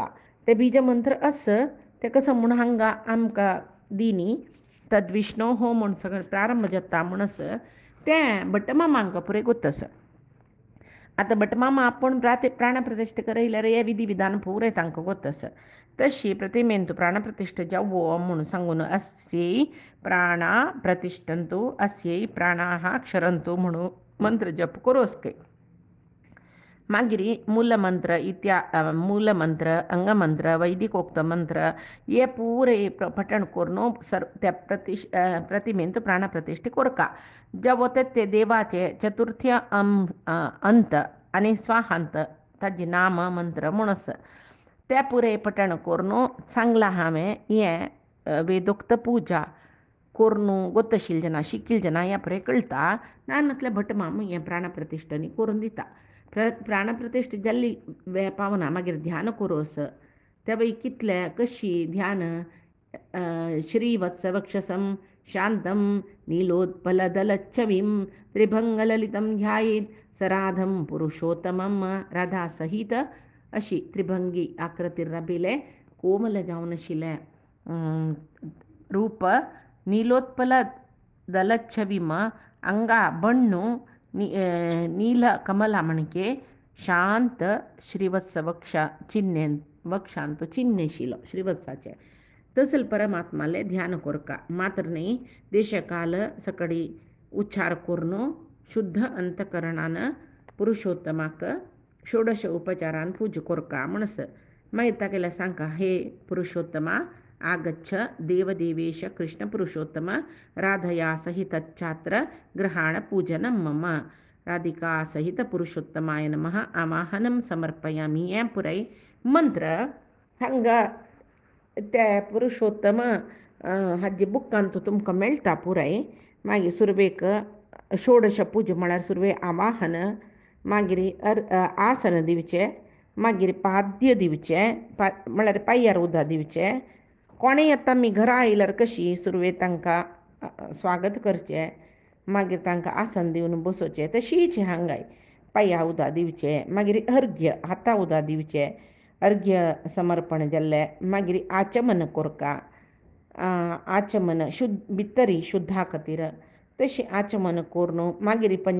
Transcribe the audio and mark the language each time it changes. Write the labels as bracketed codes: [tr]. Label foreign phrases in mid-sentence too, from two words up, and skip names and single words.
[kok] ते बीजमंत्र आस ते कसं म्हूण हांगा आमकां दिनी तद्विष्णो हो म्हूण सगळें प्रारंभ जाता म्हणस तें भटमामांक पुरे गोतस. आतां भटमामा आपूण प्राणप्रतिष्ठ करयल्यार हे विधी विधान पुरे तांकां गोतस. तशी प्रतिमेंत प्राणप्रतिष्ठ जावो म्हूण सांगून [sa] अस्यै प्राणा प्रतिष्ठन्तु अस्यै प्राणाः क्षरन्तु [kok] म्हणून मंत्र जप करोस्के. मागीर मूलमंत्र मूलमंत्र अंगमंत्र वैदिकोक्त मंत्र हे पुरे पठण करून त्या प्रतिमेंत प्राणप्रतिष्ठ कोरका. जवो ते देवाचे चतुर्थ्य अंत आनी स्वाहांत ताजे नाम मंत्र म्हणस ते पुरे पठण करून सांगलां हांवें. हें वेदोक्त पुजा करून गोतशील जना शिकील जना ह्या पुरे कळटा. नानतले भटमाम हें प्राणप्रतिश्ठ न्ही करून दिता. प्राणप्रतिष्ठ जाल्ली पावना मागीर ध्यान करोस. त्या वेळी कितले कशी ध्यान [sa] श्रीवत्सवक्षसं शांतं नीलोत्पलदलच्छविं त्रिभंगललितं ध्यायेत् सराधं पुरुषोत्तमं [kok] राधा सहित अशी त्रिभंगी आकृती राबिले कोमल जावन आशिल्लें रूप [sa] नीलोत्पल दलच्छविम [kok] अंगा बण्णु [kn] ನೀಲ ಕಮಲ ಮಣಿಕೆ [kok] शांत श्रीवत्स वक्षा चिन्हे वक्षांत चिन्हेशिलो श्रीवत्साचे तसल परमात्माले ध्यान कोरका मात्र नाही देशकाल सकडी उच्चार करून शुद्ध अंतकरणान पुरुषोत्तमाक षोडश उपचारान पूज कोरका म्हणस मागीर तागेल्या सांगका [sa] हे पुरुषोत्तमा आगच्छ देवदेवेश कृष्ण पुरुषोत्तम राधया सहित छात्र ग्रहाण पूजनम मम राधिका सहित पुरुषोत्तमाय नमः आवाहनम समर्पयामि [kok] हें पुराय मंत्र हंग ते पुरुषोत्तम हाजे बुकांत तुमकां मेळटा पुराय मागीर सुरवेक षोडश पूज म्हळ्यार सुरवे आवाहन मागीर आसन दिवचें मागीर पाद्य दिवचें म्हळ्यार पांयार उदक दिवचें कोणें येता आमी घरा आयल्यार कशी सुरवे तांकां स्वागत करचें मागीर तांकां आसन दिवन बसोवचें तशीच हांगाय पांयां उदक दिवचें मागीर अर्घ्य हातां उदक दिवचें अर्घ्य समर्पण जाल्लें मागीर आचमन कोरका आचमन भितरी शुद्धा खातीर तशी आचमन करून मागीर